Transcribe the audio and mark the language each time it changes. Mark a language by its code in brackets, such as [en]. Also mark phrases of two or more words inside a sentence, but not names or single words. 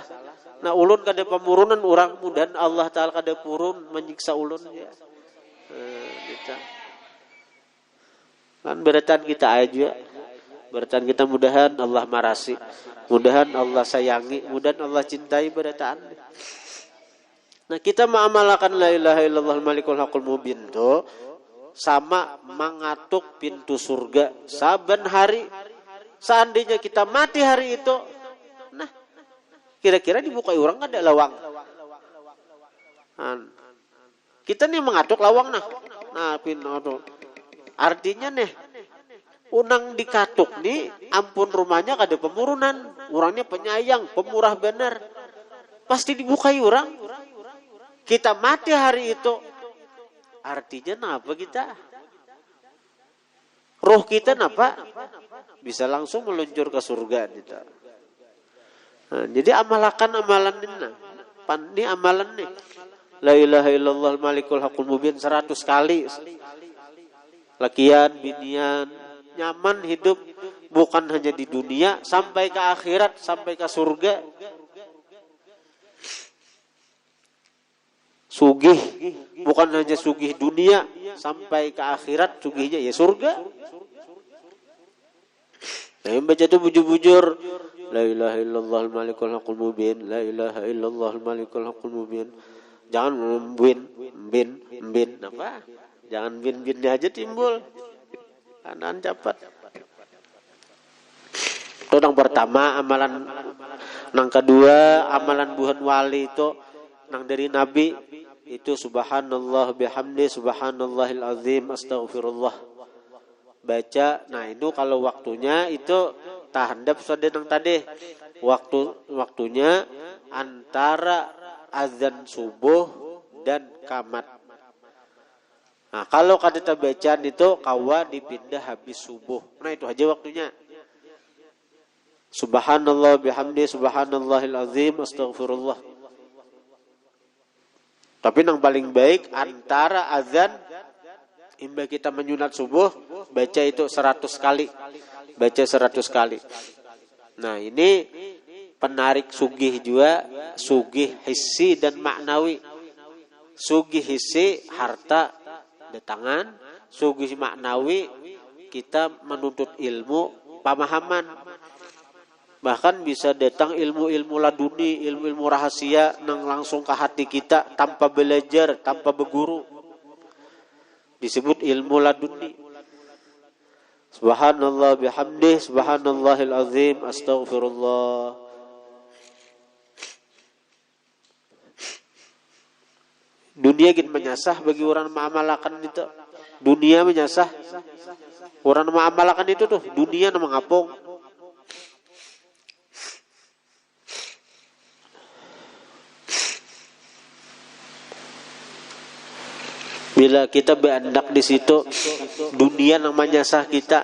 [bjn] Nah, ulun kada pemurunan orang, mudahan Allah Ta'ala kada purun menyiksa ulun ya. Kan beratan kita aja, beratan kita mudahan Allah marasi, mudahan Allah sayangi, mudahan Allah cintai beratan. Nah, kita mengamalkan [ar] لا إله إلا الله الملك الحق المبين [bjn] tuh sama mengatuk pintu surga saban hari. Seandainya kita mati hari itu, nah kira-kira dibukai orang ada lawang. Kita nih mengatuk lawang nah pintu. Artinya nih Unang dikatuk nih, ampun rumahnya kada pemurunan, orangnya penyayang, pemurah benar. Pasti dibukai orang. Kita mati hari itu. Artinya apa kita? Roh kita apa? Bisa langsung meluncur ke surga kita. Nah, jadi amalkan amalan ini. Ini amalan nih. [ar] لا إله إلا الله الملك الحق المبين 100 kali. [bjn] Lakian, binian, nyaman hidup bukan hanya di dunia, sampai ke akhirat, sampai ke surga. Sugih bukan hanya sugih dunia, sampai ke akhirat sugihnya ya surga. Nah, yang baca itu bujur-bujur, [ar] لا إله إلا الله الملك الحق المبين، لا إله إلا الله الملك الحق المبين. [bjn] Jangan bin apa? Jangan bin-binnya aja timbul. Kanan cepat. Itu yang pertama amalan. Yang kedua amalan buhan wali itu nang dari Nabi itu [ar] سبحان الله وبحمده سبحان الله العظيم أستغفر الله. [bjn] Baca. Nah, itu kalau waktunya itu tahandap sudah nang tadi. Waktunya antara azan subuh dan qamat. Nah, kalau kada bacaan itu kawa dipindah habis subuh. Nah, itu aja waktunya. [ar] سبحان الله وبحمده سبحان الله العظيم أستغفر الله. [bjn] Tapi yang paling baik antara azan imba kita menyunat subuh baca itu 100 kali. Baca 100 kali. Nah, ini penarik sugih juga, sugih hissi dan maknawi. Sugih hissi harta datangan, sugih maknawi kita menuntut ilmu pemahaman. Bahkan bisa datang ilmu-ilmu laduni, ilmu-ilmu rahasia yang langsung ke hati kita tanpa belajar, tanpa berguru. Disebut ilmu laduni. [ar] سبحان الله وبحمده، سبحان الله العظيم، أستغفر الله. [bjn] Dunia gin menyasah bagi orang mengamalkan itu. Dunia menyasah. Orang mengamalkan itu tuh, dunia nama ngapung. Bila kita berandak di situ, dunia yang menyasah kita.